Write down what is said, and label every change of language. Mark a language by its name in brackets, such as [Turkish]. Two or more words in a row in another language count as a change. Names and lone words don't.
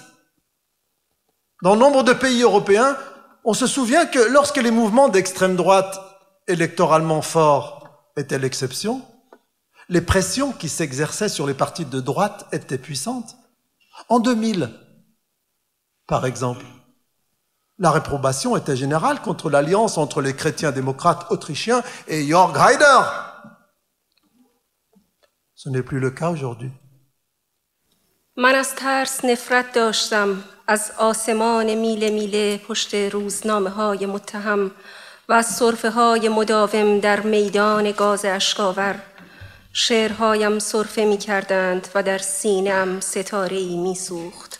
[French] Dans nombre de pays européens, on se souvient que lorsque les mouvements d'extrême droite électoralement forts étaient l'exception, les pressions qui s'exerçaient sur les partis de droite étaient puissantes. En 2000, par exemple, la réprobation était générale contre l'alliance entre les chrétiens démocrates autrichiens et Jörg Haider. Ce n'est plus le cas aujourd'hui. [Persian] من از ترس نفرت داشتم از آسمان میله میله پشت روزنامه های متهم و از سرفه های مداوم در میدان گاز اشکاور. شعرهایم سرفه می کردند و در سینه‌ام ستاره‌ای می سوخت.